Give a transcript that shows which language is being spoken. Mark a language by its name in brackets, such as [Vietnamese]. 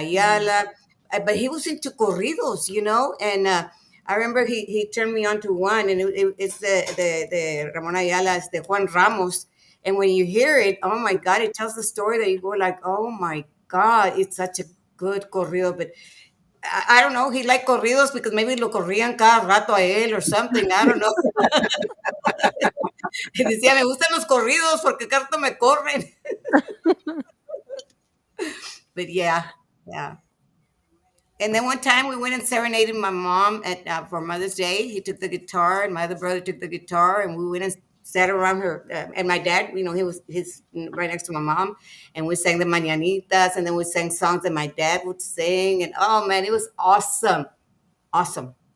[English] Ayala, but he was into corridos. And I remember he turned me on to one, and it's the Ramon Ayala, it's the Juan Ramos. And when you hear it, oh my God, it tells the story that you go like, oh my God, it's such a good corrido. But I don't know. He liked corridos because maybe [Spanish] lo corrían cada rato a él [English] or something. I don't know. [Spanish] Y decía, me gustan los corridos porque cada rato me corren. [English] But yeah, yeah. And then one time we went and serenaded my mom at for Mother's Day. He took the guitar, and my other brother took the guitar, and we went and sat around her. And my dad, he's right next to my mom, and we sang the mañanitas, and then we sang songs that my dad would sing, and oh man, it was awesome, awesome.